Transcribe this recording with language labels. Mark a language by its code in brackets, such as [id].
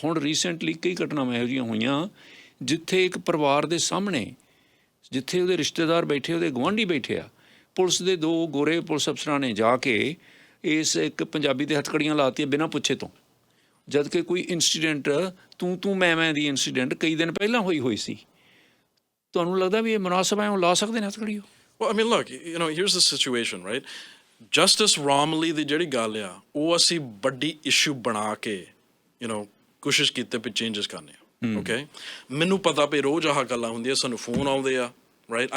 [pa] ਹੁਣ ਰੀਸੈਂਟਲੀ ਕਈ ਘਟਨਾਵਾਂ ਇਹੋ ਜਿਹੀਆਂ ਹੋਈਆਂ ਜਿੱਥੇ ਇੱਕ ਪਰਿਵਾਰ ਦੇ ਸਾਹਮਣੇ, ਜਿੱਥੇ ਉਹਦੇ ਰਿਸ਼ਤੇਦਾਰ ਬੈਠੇ, ਉਹਦੇ ਗੁਆਂਢੀ ਬੈਠੇ ਆ, ਪੁਲਿਸ ਦੇ 2 ਗੋਰੇ ਪੁਲਿਸ ਅਫਸਰਾਂ ਨੇ ਜਾ ਕੇ ਇਸ ਇੱਕ ਪੰਜਾਬੀ ਦੇ ਹੱਥਕੜੀਆਂ ਲਾਤੀਆਂ ਬਿਨਾਂ ਪੁੱਛੇ ਤੋਂ, ਜਦ ਕਿ ਕੋਈ ਇੰਸੀਡੈਂਟ ਤੂੰ ਮੈਂ ਦੀ ਇੰਸੀਡੈਂਟ ਕਈ ਦਿਨ ਪਹਿਲਾਂ ਹੋਈ ਸੀ। ਤੁਹਾਨੂੰ ਲੱਗਦਾ ਵੀ ਇਹ ਮੁਨਾਸਬ ਹੈ, ਉਹ ਲਾ ਸਕਦੇ ਨੇ ਹੱਥਕੜੀ? [en] Well, I mean, look, here's the situation, right? [pa] Justice Romilly ਦੀ ਜਿਹੜੀ ਗੱਲ ਆ, ਉਹ ਅਸੀਂ ਵੱਡੀ ਇਸ਼ੂ ਬਣਾ ਕੇ, ਕੋਸ਼ਿਸ਼ ਕੀਤੇ ਵੀ ਚੇਂਜਸ ਕਰਨੇ ਆ। ਓਕੇ, ਮੈਨੂੰ ਪਤਾ ਵੀ ਰੋਜ਼ ਆਹ ਗੱਲਾਂ ਹੁੰਦੀਆਂ, ਸਾਨੂੰ ਫੋਨ ਆਉਂਦੇ ਆ, right?